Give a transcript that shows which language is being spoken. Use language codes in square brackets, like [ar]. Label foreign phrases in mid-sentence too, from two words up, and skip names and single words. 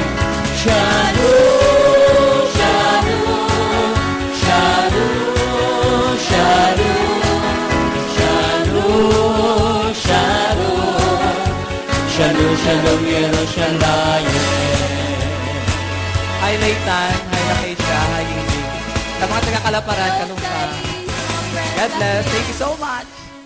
[he] שלום, שלום, שלום, שלום, שלום, שלום. שלום, שלום, ירושלים. [en] Hi Laytan, hi Lakeisha, hi Ingrid. [tl] Sa mga taga-Kalaparan, Kalungsa. [en] God bless. Thank you so much.